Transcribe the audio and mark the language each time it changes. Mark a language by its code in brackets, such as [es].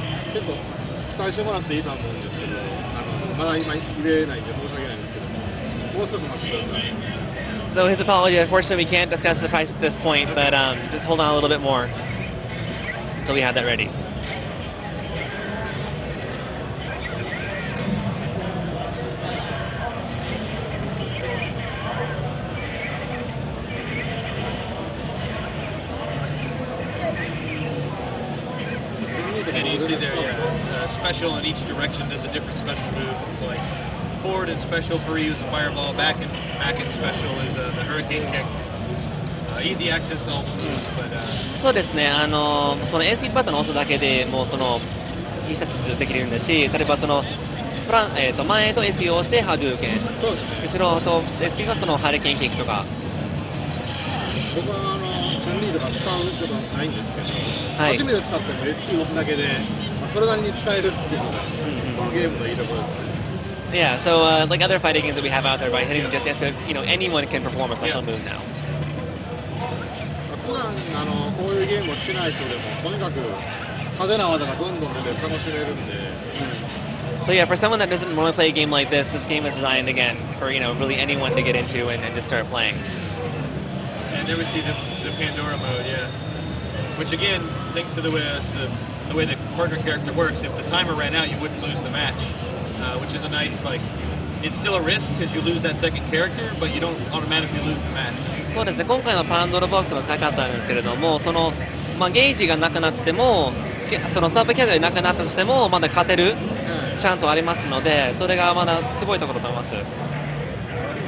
[ja] 結構期待してもらっていいと思うんですけど、まだ今言えないんで申し訳ないんですけど、もう少し待ってください。 [en] So his apology. Unfortunately, we can't discuss the price at this point, but just hold on a little bit more until we have that ready. And you see there, special in each direction does a different special move. It's like forward and special for use the fireball, back and special is the hurricane kick. Easy access to all the moves, but [ja] そうですね。その AC バットの押すだけでもうその必殺できるんだし、例えばその前と AC を押してハドゥーケン、後ろと SP がそのハリケーンキックとか。僕はチュンリーとか使うことはないんですけど、はい、初めて使っても SP 押すだけで、それなりに使えるっていうのが、このゲームのいいところですね。 [en] Yeah, so like other fighting games that we have out there, by hitting just anyone can perform a special move now. [ja] 普段こういうゲームをしてない人でもとにかく派手な技がどんどん出て楽しめるんで。 [en] So yeah, for someone that doesn't normally play a game like this game is designed again for really anyone to get into and just start playing. And there we see the Pandora mode, yeah. Which again, thanks to the way the partner character works, if the timer ran out, you wouldn't lose the match, which is a nice it's still a risk because you lose that second character, but you don't automatically lose the match. [ja] そうですね。今回のパンドラボックスの使い方なんですけれども、ゲージがなくなっても、そのサーブキャラがなくなったとしてもまだ勝てるチャンスはありますので、それがまだすごいところだと思います。